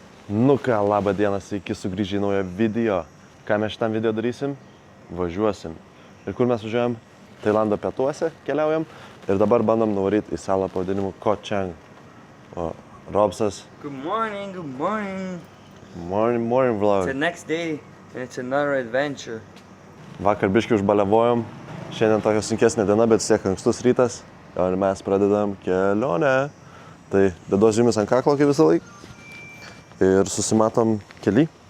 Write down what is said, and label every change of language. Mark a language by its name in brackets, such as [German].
[Lithuanian] Nu ką, labą dieną, sveiki sugrįžę į naują video. Ką mes šitam video darysim? Važiuosim. Ir kur mes važiuojam? Tailando pietuose keliaujam. Ir dabar bandom nuvaryti į salą pavadinimu Ko Chang. O Robsas. [English] Good morning, good morning. Morning vlog. It's the next day and it's another adventure. [Lithuanian] Vakar biškį užbaliavojom. Šiandien tokia sunkesnė diena, bet siek ankstus rytas. Ir mes pradedam kelionę. Tai deduos žymis ant kaklo kaip visą laiką. Ir susimatom kely.